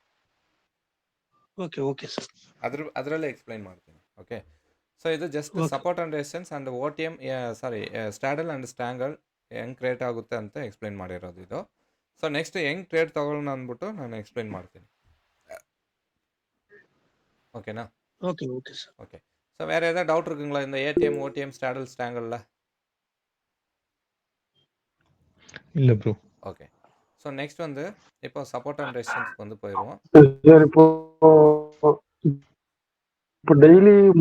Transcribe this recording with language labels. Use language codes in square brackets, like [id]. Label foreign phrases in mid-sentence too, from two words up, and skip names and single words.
[kn] ಓಕೆ ಸರ್, ಅದರಲ್ಲೇ ಎಕ್ಸ್ಪ್ಲೈನ್ ಮಾಡ್ತೀನಿ. ಓಕೆ. ಸೊ ಇದು [en] just support and resistance and OTM straddle and strangle [kn] ಹೆಂಗೆ ಕ್ರಿಯೇಟ್ ಆಗುತ್ತೆ ಅಂತ ಎಕ್ಸ್ಪ್ಲೈನ್ ಮಾಡಿರೋದು ಇದು. [en] so next [kn] ಹೆಂಗೆ ಟ್ರೇಡ್ ತಗೊಳ್ಳೋಣ ಅಂದ್ಬಿಟ್ಟು ನಾನು ಎಕ್ಸ್ಪ್ಲೈನ್ ಮಾಡ್ತೀನಿ. [ta] ஓகேண்ணா? ஓகே சார். ஓகே. ஸோ வேறு ஏதாவது டவுட் இருக்குங்களா இந்த [en] ATM OTM straddle strangle? [ta] இல்லை ப்ரோ. ஓகே. [en] so next [ta] வந்து இப்போ [en] support and resistance [ta] வந்து போயிடுவோம். சரி, இப்போ டெய்லி